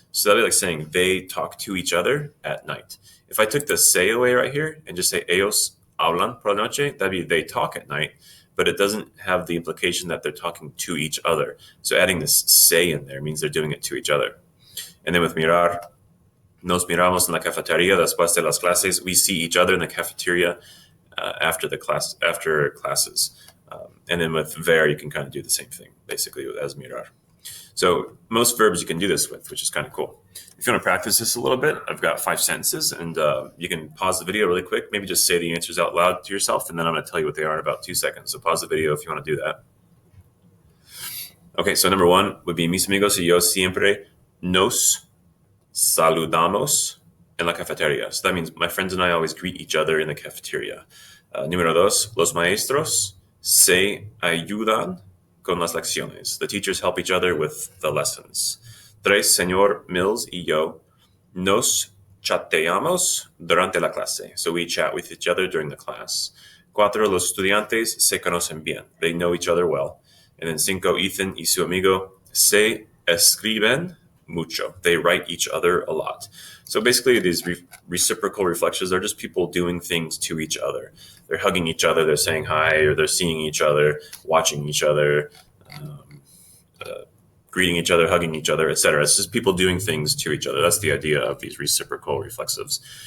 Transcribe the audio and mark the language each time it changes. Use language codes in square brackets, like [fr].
[en] So that'd be like saying they talk to each other at night. If I took the se away right here and just say [es] ellos hablan por la noche, [en] that'd be they talk at night, but it doesn't have the implication that they're talking to each other. So adding this se in there means they're doing it to each other. And then with mirar, [es] nos miramos en la cafetería después de las clases. [en] We see each other in the cafeteria after classes. And then with ver, you can kind of do the same thing, basically, as mirar. So most verbs you can do this with, which is kind of cool. If you want to practice this a little bit, I've got 5 sentences, and you can pause the video really quick. Maybe just say the answers out loud to yourself, and then I'm going to tell you what they are in about 2 seconds. So pause the video if you want to do that. Okay, so number 1 would be [es] mis amigos y yo siempre nos saludamos en la cafetería. [en] So that means my friends and I always greet each other in the cafeteria. [es] Número 2, los maestros se ayudan con las lecciones. [en] The teachers help each other with the lessons. 3, Sr. [es] Mills y yo nos chateamos durante la clase. [en] So we chat with each other during the class. [es] 4, los estudiantes se conocen bien. [en] They know each other well. And then [es] 5, Ethan y su amigo se escriben mucho. [en] They write each other a lot. So basically these reciprocal reflexives are just people doing things to each other. They're hugging each other, they're saying hi, or they're seeing each other, watching each other, greeting each other, hugging each other, etc. It's just people doing things to each other. That's the idea of these reciprocal reflexives.